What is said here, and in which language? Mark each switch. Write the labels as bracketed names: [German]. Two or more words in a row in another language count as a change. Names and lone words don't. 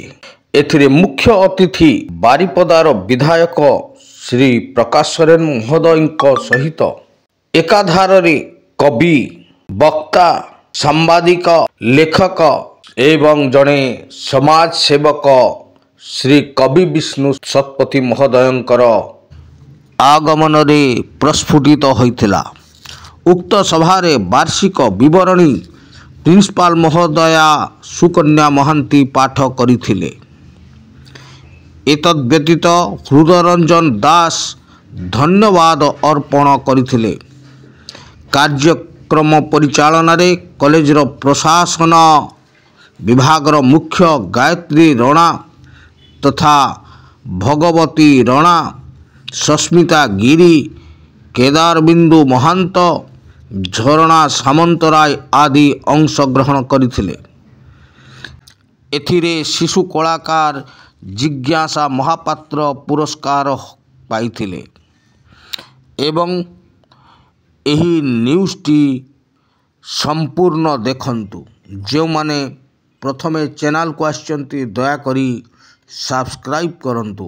[Odia] ଏଥିରେ ମୁଖ୍ୟ ଅତିଥି ବାରିପଦାର ବିଧାୟକ ଶ୍ରୀ ପ୍ରକାଶ ସୋରେନ ମହୋଦୟ ସହିତ ଏକାଧାର କବି, ବକ୍ତା, ସାମ୍ବାଦିକ, ଲେଖକ ଏବଂ ଜଡ଼େ ସମାଜ ସେବକ ଶ୍ରୀ କବି ବିଷ୍ଣୁ ଶତପଥୀ ମହୋଦୟଙ୍କର ଆଗମନ ରେ ପ୍ରସ୍ଫୁଟିତ ହୋଇଥିଲା। ଉକ୍ତ ସଭାରେ ବାର୍ଷିକ ବିବରଣୀ ପ୍ରିନ୍ସିପାଲ ମହୋଦୟା ସୁକନ୍ୟା ମହାନ୍ତି ପାଠ କରିଥିଲେ। ଏତଦ୍ ବ୍ୟତୀତ ହୃଦୟରଞ୍ଜନ ଦାସ ଧନ୍ୟବାଦ ଅର୍ପଣ କରିଥିଲେ। କାର୍ଯ୍ୟକ୍ରମ ପରିଚାଳନ ରେ କଲେଜର ପ୍ରଶାସନ ବିଭାଗର ମୁଖ୍ୟ ଗାୟତ୍ରୀ ରଣା ତଥା ଭଗବତୀ ରଣା, ସସ୍ମିତା ଗିରି, କେଦାରବିନ୍ଦୁ ମହାନ୍ତ, ଝରଣା ସାମନ୍ତରାୟ ଆଦି ଅଂଶଗ୍ରହଣ କରଥିଲେ। ଏଥିରେ ଶିଶୁ କଳାକାର ଜିଜ୍ଞାସା ମହାପାତ୍ର ପୁରସ୍କାର ପାଇଥିଲେ ଏବଂ ଏହି ନ୍ୟୁଜ଼ଟି ସମ୍ପୂର୍ଣ୍ଣ ଦେଖନ୍ତୁ। ଜୋ ମାନେ ପ୍ରଥମେ ଚ୍ୟାନେଲ କୋ ଆଛନ୍ତି ଦୟାକରି ସବସ୍କ୍ରାଇବ କରନ୍ତୁ।